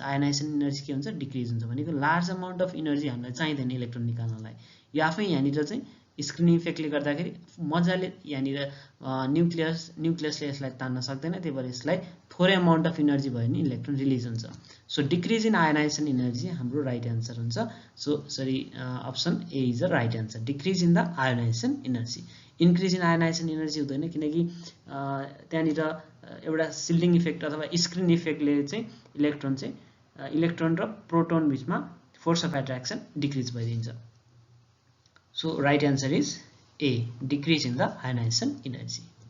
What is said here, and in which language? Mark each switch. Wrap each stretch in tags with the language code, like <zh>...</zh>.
<ne>Ionisation energy के हुन्छ, decrease हुन्छ, भनेको लार्ज अमाउन्ट अफ इनर्जी हामीलाई चाहिँदैन इलेक्ट्रोन निकाल्नलाई। यो आफै यहाँनिर चाहिँ स्क्रिनिङ इफेक्टले गर्दाखेरि मजाले यहाँनिर न्युक्लियसले यसलाई तान्न सक्दैन, त्यही भएर यसलाई थोरै अमाउन्ट अफ इनर्जी भयो भने इलेक्ट्रोन रिलिज हुन्छ। So decrease in ionisation energy हाम्रो राइट एन्सर हुन्छ।</ne> <en>So sorry, option A is the right answer, decrease in the ionization energy.</en> <ne>Increase in ionisation energy हुँदैन, किनकि त्यहाँनिर एउटा सिल्डिङ इफेक्ट अथवा स्क्रिन इफेक्टले चाहिँ इलेक्ट्रोन र प्रोटोन बीचमा force of attraction decrease भइदिन्छ।</ne> <en>So right answer is A, decrease in the ionization energy.</en>